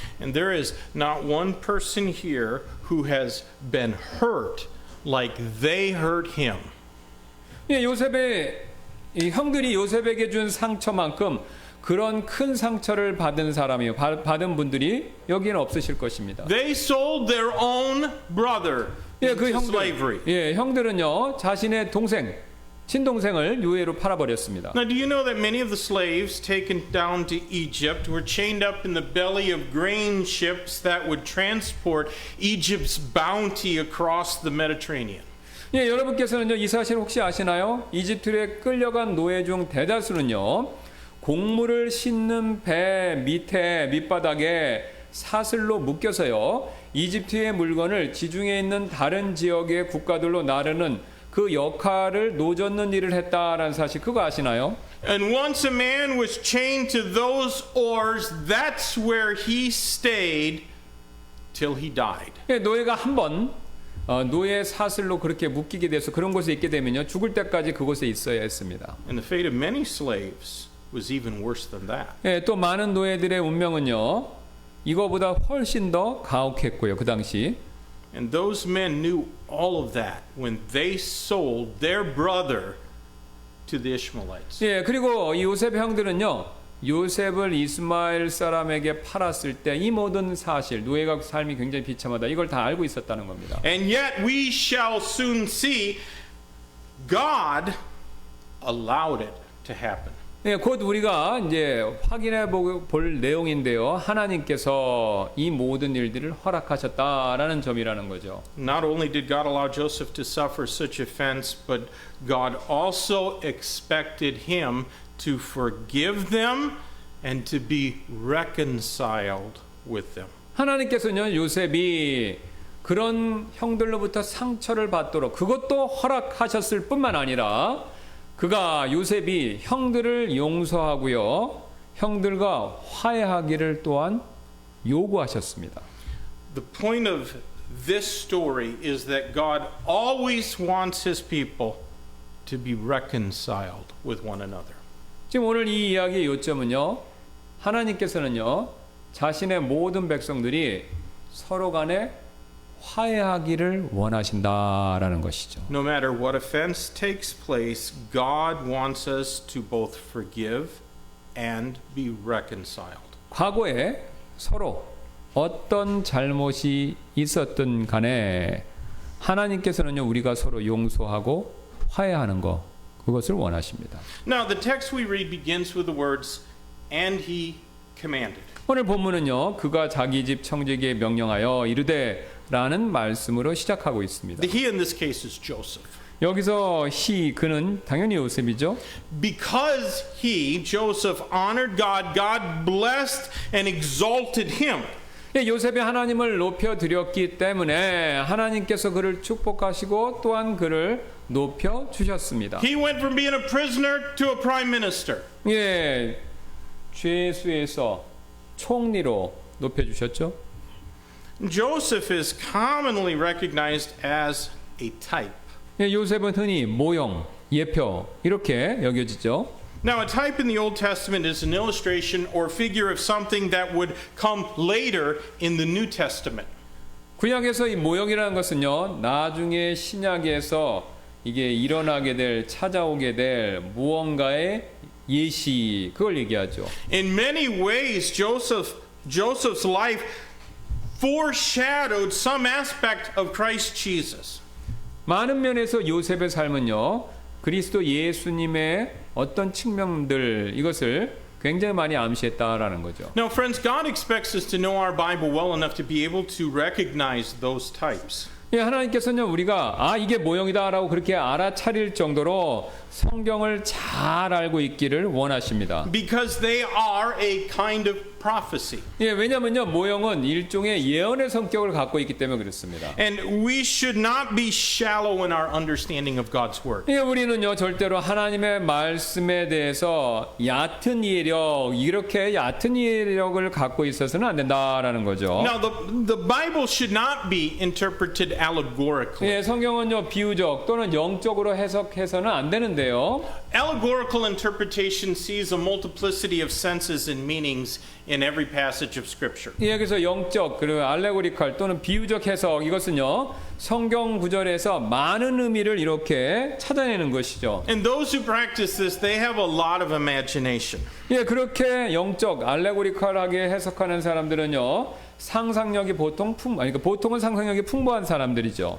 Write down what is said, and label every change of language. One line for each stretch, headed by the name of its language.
English: And there is not one person here who has been hurt like they hurt him.
Korean: 예, 요셉의 이 형들이 요셉에게 준 상처만큼 그런 큰 상처를 받은 사람이요, 받은 분들이 여기는 없으실 것입니다.
English: They sold their own brother
Korean: 예, 그
English: into
Korean: 형들,
English: slavery.
Korean: 예, 형들은요 자신의 동생, 친동생을 유해로 팔아버렸습니다.
English: Now, do you know that many of the slaves taken down to Egypt were chained up in the belly of grain ships that would transport Egypt's bounty across the Mediterranean?
Korean: 예, 여러분께서는요 이 사실 혹시 아시나요? 이집트에 끌려간 노예 중 대다수는요 곡물을 싣는 배 밑에 밑바닥에 사슬로 묶여서요 이집트의 물건을 지중해에 있는 다른 지역의 국가들로 나르는 그 역할을 노젓는 일을 했다라는 사실 그거 아시나요?
English: And once a man was chained to those oars, that's where he stayed till he died.
Korean: 예, 노예가 한번 노예 사슬로 그렇게 묶이게 돼서 그런 곳에 있게 되면요 죽을 때까지 그곳에 있어야 했습니다.
English: And the fate of many slaves was even worse than that.
Korean: 예, 또 많은 노예들의 운명은요 이거보다 훨씬 더 가혹했고요 그 당시.
English: And those men knew all of that when they sold their brother to the Ishmaelites.
Korean: 예, 그리고 이 요셉의 형들은요 요셉을 이스마엘 사람에게 팔았을 때 이 모든 사실, 노예가 삶이 굉장히 비참하다 이걸 다 알고 있었다는 겁니다.
English: And yet we shall soon see God allowed it to happen.
Korean: 예, 곧 우리가 이제 확인해 볼 내용인데요. 하나님께서 이 모든 일들을 허락하셨다라는 점이라는 거죠.
English: Not only did God allow Joseph to suffer such offense, but God also expected him to forgive them and to be reconciled with them.
Korean: 하나님께서는 요셉이 그런 형들로부터 상처를 받도록 그것도 허락하셨을 뿐만 아니라 그가 요셉이 형들을 용서하고요. 형들과 화해하기를 또한 요구하셨습니다.
English: The point of this story is that God always wants his people to be reconciled with one another.
Korean: 지금 오늘 이 이야기의 요점은요. 하나님께서는요. 자신의 모든 백성들이 서로 간에 화해하기를 원하신다라는 것이죠.
English: No matter what offense takes place, God wants us to both forgive and be reconciled.
Korean: 과거에 서로 어떤 잘못이 있었든 간에 하나님께서는요 우리가 서로 용서하고 화해하는 거 그것을 원하십니다.
English: Now the text we read begins with the words and he commanded.
Korean: 오늘 본문은요 그가 자기 집 청지기에 명령하여 이르되라는 말씀으로 시작하고 있습니다.
English: The he in this case is Joseph.
Korean: 여기서 그는 당연히 요셉이죠.
English: Because he, Joseph, honored God, God blessed and exalted him.
Korean: 요셉이 하나님을 높여드렸기 때문에 하나님께서 그를 축복하시고 또한 그를 높여주셨습니다.
English: He went from being a prisoner to a prime minister.
Korean: 예, 죄수에서 총리로 높여주셨죠.
English: Joseph is commonly recognized as a type.
Korean: 예, 요셉은 흔히 모형, 예표 이렇게 여겨지죠.
English: Now, a type in the Old Testament is an illustration or figure of something that would come later in the New Testament.
Korean: 구약에서 이 모형이라는 것은요, 나중에 신약에서 이게 일어나게 될, 찾아오게 될 무언가의 예시, 그걸 얘기하죠.
English: In many ways, Joseph's life foreshadowed some aspect of Christ Jesus.
Korean: 많은 면에서 요셉의 삶은요, 그리스도 예수님의 어떤 측면들, 이것을 굉장히 많이 암시했다라는 거죠.
English: Now, friends, God expects us to know our Bible well enough to be able to recognize those types.
Korean: 예, 하나님께서는 우리가 이게 모형이다라고 그렇게 알아차릴 정도로 성경을 잘 알고 있기를 원하십니다.
English: Because they are a kind of prophecy.
Korean: 예, 왜냐면요, 모형은 일종의 예언의 성격을 갖고 있기 때문에 그렇습니다.
English: And we should not be shallow in our understanding of God's word.
Korean: 예, 우리는요, 절대로 하나님의 말씀에 대해서 얕은 이해력, 이렇게 얕은 이해력을 갖고 있어서는 안 된다라는 거죠.
English: Now, the Bible should not be interpreted allegorically.
Korean: 예, 성경은요, 비유적 또는 영적으로 해석해서는 안 되는데요.
English: Allegorical interpretation sees a multiplicity of senses and meanings in every passage of Scripture.
Korean: 예, 그래서 영적 그리고 알레고리칼 또는 비유적 해석, 이것은요, 성경 구절에서 많은 의미를 이렇게 찾아내는 것이죠.
English: And those who practice this, they have a lot of imagination.
Korean: 예, 그렇게 영적 알레고리칼하게 해석하는 사람들은요, 상상력이 보통은 상상력이 풍부한 사람들이죠.